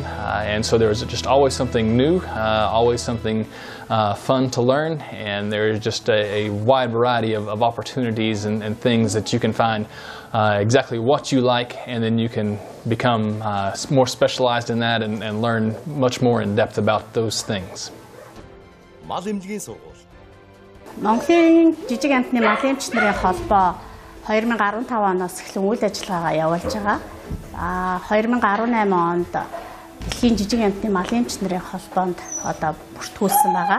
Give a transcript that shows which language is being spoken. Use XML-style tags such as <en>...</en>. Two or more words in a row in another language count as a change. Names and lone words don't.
<en>And so there's just always something new, always something fun to learn. And there's just a wide variety of opportunities and things that you can find exactly what you like, and then you can become more specialized in that and learn much more in depth about those things.</en> <mn>Мал эмнэлгийн сургууль. Монголын жижиг амтны мал эмч нарын холбоо 2015 оноос эхлэн үйл ажиллагаагаа явуулж байгаа. 2018 онд дэлхийн жижиг амтны мал эмч нарын холбоонд одоо бүртгүүлсэн байгаа.</mn>